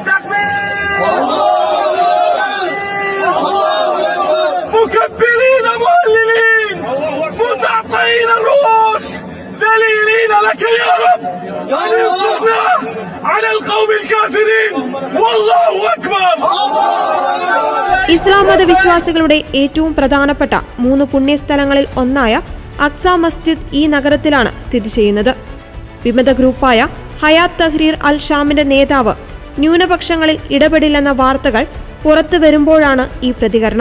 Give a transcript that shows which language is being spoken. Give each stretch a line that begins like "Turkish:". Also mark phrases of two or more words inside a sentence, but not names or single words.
Arabic: مكبرين مهللين متعطعين الرؤوس ذليلين لك يا رب انصرنا على القوم الكافرين والله أكبر.
Malayalam: ഇസ്ലാം മതവിശ്വാസികളുടെ ഏറ്റവും പ്രധാനപ്പെട്ട 3 പുണ്യസ്ഥലങ്ങളിൽ ഒന്നായ അക്സ മസ്ജിദ് ഈ നഗരത്തിലാണ് സ്ഥിതി ചെയ്യുന്നത്. വിമത ഗ്രൂപ്പായ ഹയാത്ത് തഹ്രീർ അൽ ഷാമിന്റെ നേതാവ് ന്യൂനപക്ഷങ്ങളിൽ ഇടപെടില്ലെന്ന വാർത്തകൾ പുറത്തു വരുമ്പോഴാണ് ഈ പ്രതികരണം.